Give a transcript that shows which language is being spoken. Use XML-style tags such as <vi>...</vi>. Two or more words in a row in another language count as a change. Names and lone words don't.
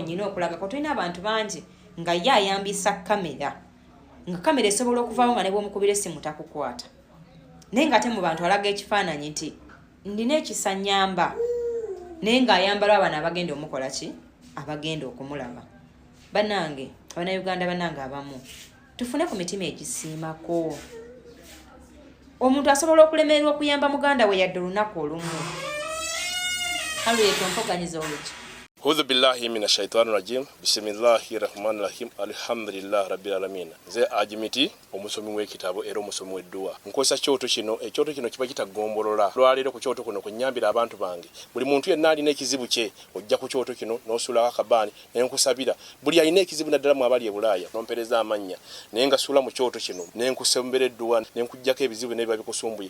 <lg>Tulina abantu bangi nga ye ayambisa kamera, nga kamera esobola okuvaawo nga ne bw'omukubira essimu takukwata, naye nga ate mu bantu alaga ekifaananyi nti ndina ekisa nnyamba, naye ng'ayambala abana abagenda omukola ki, abagenda okumulaba. Bannange, Abannayuganda bannange abamu tufune ku mitima egisiimako. Omuntu asobola okulemererwa okuyamba muganda we yadde olunaku olumu.</lg> <ar>أعوذ بالله من الشيطان الرجيم. بسم الله الرحمن الرحيم. الحمد لله رب العالمين.</ar> <lg>Nze Ajimiti omusomi w'ekitabo era omusomi w'edduwa. Nkozesa kyoto kino, ekyoto kino kiba kitagombolola. Lwaleero ku kyoto kuno kunnyambira abantu bange. Buli muntu yenna alina ekizibu kye, ojja ku kyoto kino n'osuula akabaani ne nkusabira. Buli alina ekizibu naddala mu abali e Bulaaya n'ompereza amannya. Naye nga suula mu kyoto kino ne nkusembera edduwa ne nkujjako ebizibu ne biba bikusumbuye.</lg>